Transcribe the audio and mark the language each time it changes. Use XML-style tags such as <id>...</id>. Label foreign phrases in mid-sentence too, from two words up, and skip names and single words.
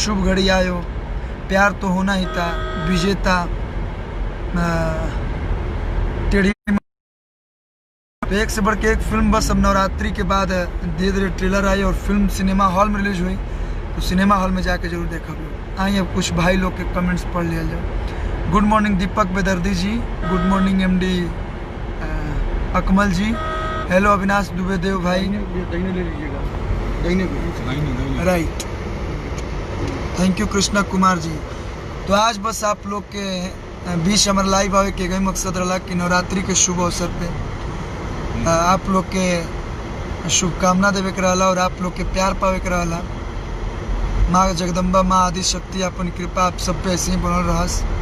<bho>शुभ घड़ी आयो, प्यार तो होना ही था, विजेता, टेढ़ी, तो एक से बढ़ के एक फिल्म बस अब नवरात्रि के बाद धीरे धीरे ट्रेलर आई और फिल्म</bho> <en>cinema hall</en> <bho>में रिलीज हुई, तो</bho> <en>cinema hall</en> <bho>में जाके जरूर देखा लोग। आइए अब कुछ भाई लोग के कमेंट्स पढ़ लिया जाए।</bho> <en>good morning</en> <bho>दीपक बेदर्दी जी,</bho> <en>good morning</en> <bho>MD अकमल जी, हेलो अविनाश दुबे देव भाई, दहीने ले लीजिएगा, दहीने</bho> <en>right, thank you कृष्णा कुमार जी।</en> <bho>तो आज बस आप लोग के बीच हमारे लाइव आवे के गई मकसद रहा कि नवरात्रि के शुभ अवसर पे आप लोग के शुभकामना देवे के रहला और आप लोग के प्यार पावे के रहला। माँ जगदम्बा, माँ आदि शक्ति अपन कृपा आप सब पे ऐसे ही बनल रहस।</bho>